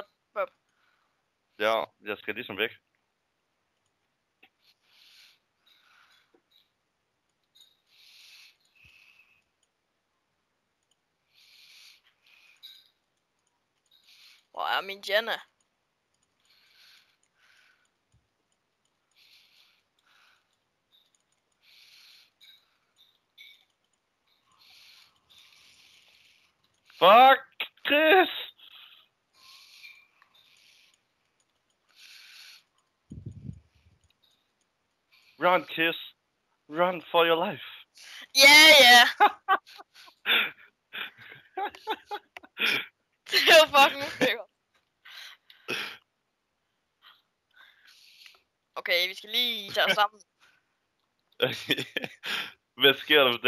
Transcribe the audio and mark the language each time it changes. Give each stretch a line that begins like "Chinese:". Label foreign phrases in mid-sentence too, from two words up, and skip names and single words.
Danish: Ja, jeg skal ligesom væk. Hvor er min Jenna? Fuck, Chris!
English: Run, Kiss. Run for your life.
Danish: Ja. Det var fucking usikkert. Okay, vi skal lige tage os sammen. Hvad sker der for det?